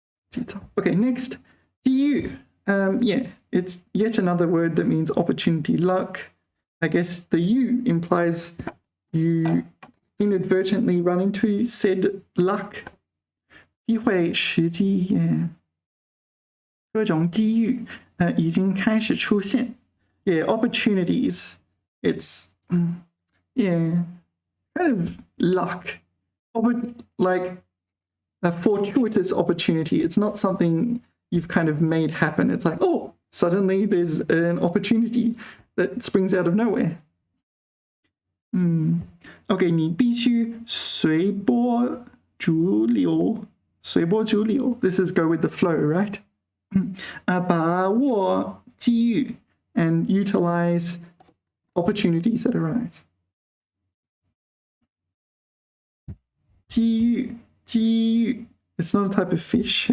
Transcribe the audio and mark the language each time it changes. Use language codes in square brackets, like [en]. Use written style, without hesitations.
[en] 及早.Okay, next. 机遇. Yeah, it's yet another word that means opportunity, luck. I guess the you implies you inadvertently run into said luck. [zh] 机会时机, yeah. 各种机遇已经开始出现. [en] Yeah, opportunities. It's, yeah, kind of luck. Like a fortuitous opportunity. It's not something you've kind of made happen. It's like, oh, suddenly there's an opportunity that springs out of nowhere. [zh] Okay, 你必须随波逐流. 随波逐流. [en] This is go with the flow, right? [zh] 把握机遇 [en] and utilize opportunities that arise. 机遇, 机遇.It's not a type of fish.